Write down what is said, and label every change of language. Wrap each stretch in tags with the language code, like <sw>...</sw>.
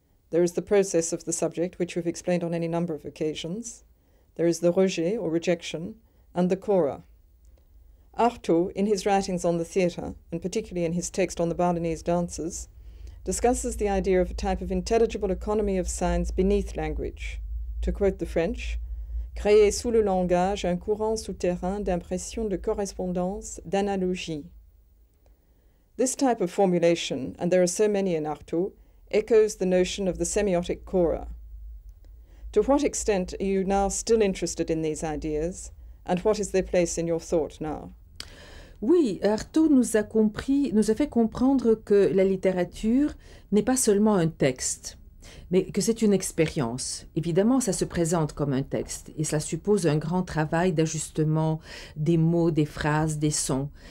<en>There is the process of the subject, which we've explained on any number of occasions. There is the rejet, or rejection, and the cora. Artaud, in his writings on the theatre, and particularly in his text on the Balinese dances, discusses the idea of a type of intelligible economy of signs beneath language. To quote the French,</en> <fr>créer sous le langage un courant souterrain d'impression de correspondance, d'analogie.</fr> <en>This type of formulation, and there are so many in Artaud, echoes the notion of the semiotic cora. To what extent are you now still interested in these ideas, and what is their place in your thought now?</en> <fr>Oui, Artaud nous a fait comprendre que la littérature n'est pas seulement un texte, mais que c'est une expérience. Évidemment, ça se présente comme un texte et cela suppose un grand travail d'ajustement des mots, des phrases, des sons.</fr>